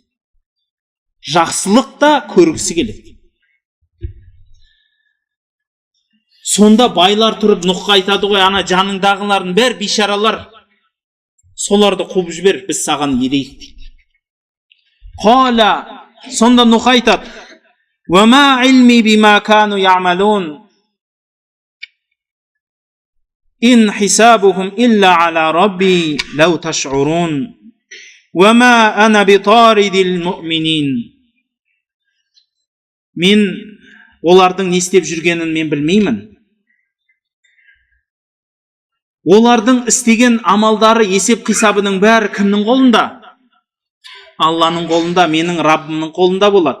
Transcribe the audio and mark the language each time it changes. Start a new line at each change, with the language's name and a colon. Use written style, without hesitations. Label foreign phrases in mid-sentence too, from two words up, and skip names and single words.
Kazakh: Жақсылықта көргісі келеді. Сонда байлар тұрып Нұхқа айтады ғой, ана жаныңдағылардың бәрі бейшаралар, соларды қуып жібер, біз саған ерейік дейді. Қала, сонда Нұх айтады,
Arabic: وَمَا عِلْمِي بِمَا كَانُوا يَعْمَلُونَ إِنْ حِسَابُهُمْ إِلَّا عَلَى رَبِّي لَوْ تَشْعُرُونَ وَمَا أَنَا بِطَارِدِ الْمُؤْمِنِينَ.
Kazakh: Мен олардың не істеп жүргенін мен білмеймін. Олардың істеген амалдары, есеп қисабының бәрі кімнің қолында? Алланың қолында, менің Раббымның қолында болады.